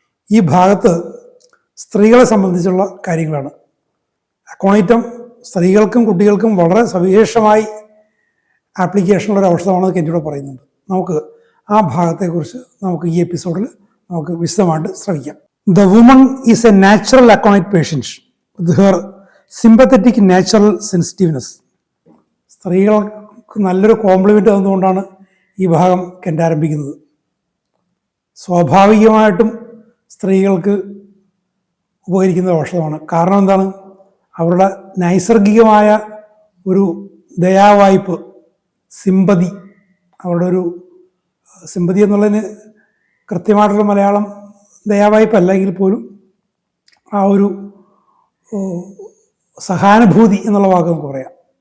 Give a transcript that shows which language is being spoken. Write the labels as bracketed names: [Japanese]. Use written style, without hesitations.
[Malayalam] ഈ ഭാഗത്ത് സ്ത്രീകളെ സംബന്ധിച്ചുള്ള കാര്യങ്ങളാണ്. അക്കോണൈറ്റം സ്ത്രീകൾക്കും കുട്ടികൾക്കും വളരെ സവിശേഷമായി ആപ്ലിക്കേഷനുള്ള ഒരു ഔഷധമാണെന്ന് കെൻ്റിലൂടെ പറയുന്നുണ്ട്. നമുക്ക് ആ ഭാഗത്തെക്കുറിച്ച് നമുക്ക് ഈ എപ്പിസോഡിൽ നമുക്ക് വിശദമായിട്ട് ശ്രമിക്കാം. [English] The woman is a natural aconite patient with her sympathetic natural sensitiveness. [Malayalam] സ്ത്രീകൾക്ക് നല്ലൊരു കോംപ്ലിമെൻ്റ് തന്നുകൊണ്ടാണ് ഈ ഭാഗം കെൻ്റ് ആരംഭിക്കുന്നത്. സ്വാഭാവികമായിട്ടും സ്ത്രീകൾക്ക് ഉപകരിക്കുന്ന ഔഷധമാണ്. കാരണം എന്താണ്? അവരുടെ നൈസർഗികമായ ഒരു ദയാവായ്പ്, സിമ്പതി, അവരുടെ ഒരു സിമ്പതി എന്നുള്ളതിന് കൃത്യമായിട്ടുള്ള മലയാളം ദയാവായ്പല്ലെങ്കിൽ പോലും ആ ഒരു സഹാനുഭൂതി എന്നുള്ള വാക്ക് നമുക്ക് പറയാം.